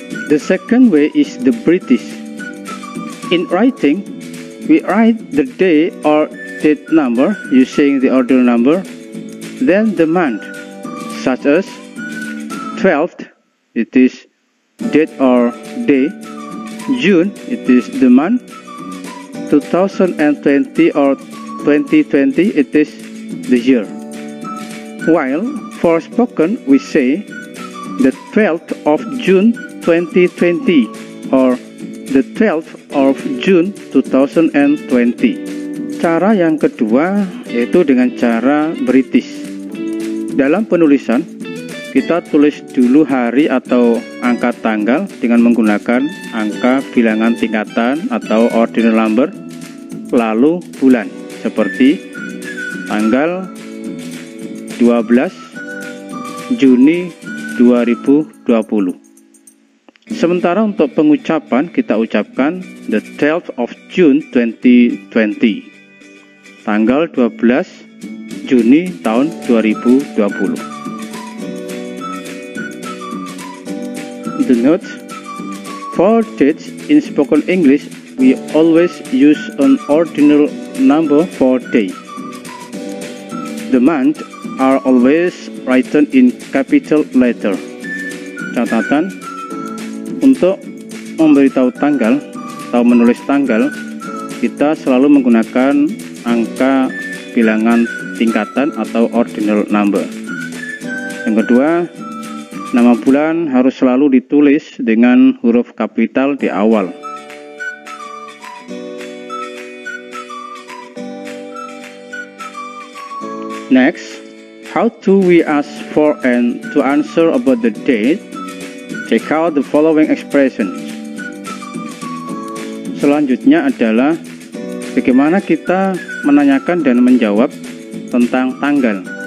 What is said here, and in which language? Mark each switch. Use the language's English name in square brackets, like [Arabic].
[English] The second way is the British. In writing, we write the day or date number using the ordinal number, then the month, such as 12th, it is date or day, June, it is the month, 2020 or 2020, it is the year. While for spoken, we say the 12th of June 2020 or the 12th of June 2020. [Indonesian] Cara yang kedua yaitu dengan cara British. Dalam penulisan, kita tulis dulu hari atau angka tanggal dengan menggunakan angka bilangan tingkatan atau ordinal number, lalu bulan seperti tanggal 12 Juni 2020. Sementara untuk pengucapan kita ucapkan [English] the 12th of June 2020, [Indonesian] tanggal 12 Juni tahun 2020. [English] The note: for dates in spoken English, we always use an ordinal number for day. The months are always written in capital letter. [Indonesian] Catatan: untuk memberitahu tanggal atau menulis tanggal, kita selalu menggunakan angka bilangan tingkatan atau ordinal number. Yang kedua, nama bulan harus selalu ditulis dengan huruf kapital di awal. [English] Next, how do we ask for and to answer about the date? Check out the following expressions. [Indonesian] Selanjutnya adalah bagaimana kita menanyakan dan menjawab tentang tanggal.